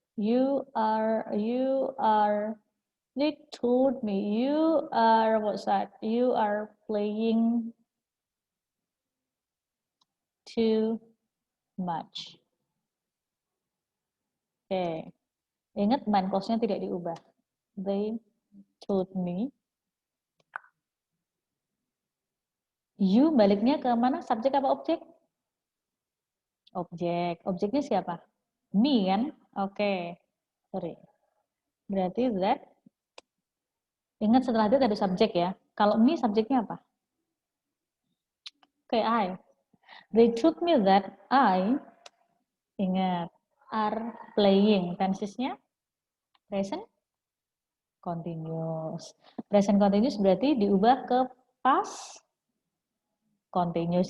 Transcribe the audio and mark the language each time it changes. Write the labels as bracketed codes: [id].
[en] You are, they told me you are, what's that? You are playing too much. [id] Oke. Ingat main clause-nya tidak diubah. [en] They told me. [id] You baliknya ke mana? Subjek apa objek? Objek. Objeknya siapa? Me kan? Oke. Sorry. Berarti that. Ingat setelah that ada subjek ya. Kalau me subjeknya apa? Oke, I. [en] They told me that I, [id] ingat, [en] are playing. [id] Tensesnya present continuous. Present continuous berarti diubah ke past continuous.